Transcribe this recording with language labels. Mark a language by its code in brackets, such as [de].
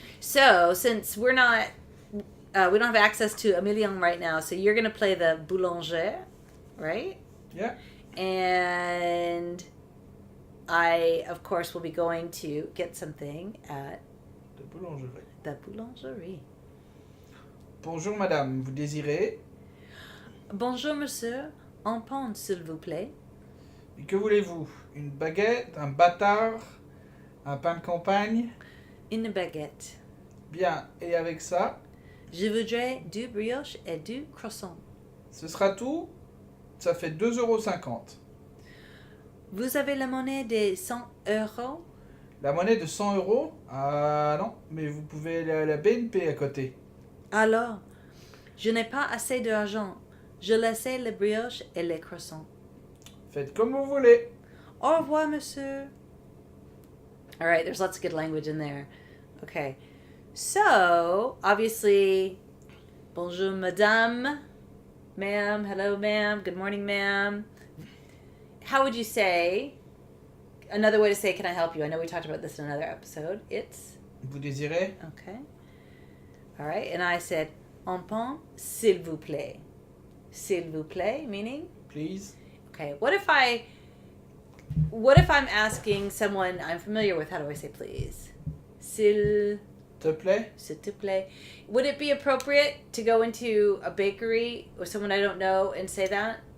[en] So since we're not, we don't have access to Emilien right now, so you're going to play the boulanger, right? Yeah. And I, of course, will be going to get something at [fr] De boulangerie. [en] the boulangerie. [fr] Bonjour madame, vous désirez? Bonjour, monsieur. Un pain, s'il vous plaît. Et que voulez-vous? Une baguette, un bâtard, un pain de campagne? Une baguette. Bien, et avec ça? Je voudrais du brioche et du croissant. Ce sera tout? Ça fait 2,50 €. Vous avez la monnaie de 100 €? La monnaie de 100 €? Ah non, mais vous pouvez la BNP à côté. Alors, je n'ai pas assez d'argent. Je laisse le brioche et les croissants. Faites comme vous voulez. Au revoir, monsieur. [en] All right, there's lots of good language in there. Okay. So, obviously, [fr] bonjour, madame. [en] Ma'am, hello, ma'am. Good morning, ma'am. How would you say, another way to say, can I help you? I know we talked about this in another episode. It's... [fr] Vous désirez? [en] Okay. All right, and I said, [fr] un pain, s'il vous plaît. S'il vous plaît, meaning? [en] Please. Okay, what if I'm asking someone I'm familiar with, how do I say please? [fr] S'il Te plaît? te plaît. [en] Would it be appropriate to go into a bakery with someone I don't know and say that?